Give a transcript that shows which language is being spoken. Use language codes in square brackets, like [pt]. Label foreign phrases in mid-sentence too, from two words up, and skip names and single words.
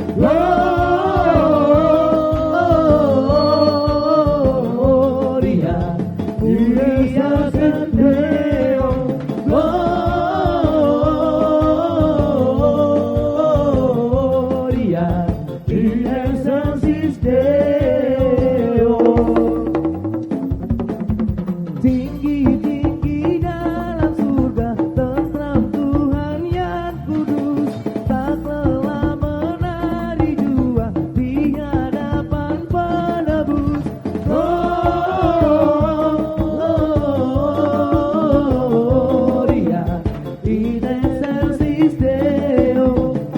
[la] Gloria, mulia Deo. Gloria, in excelsis Deo. [id] Tinggi dalam surga, tentram Tuhan yang kudus, tak lelah menari jua di hadapan penebus. [la] Gloria in excelsis Deo.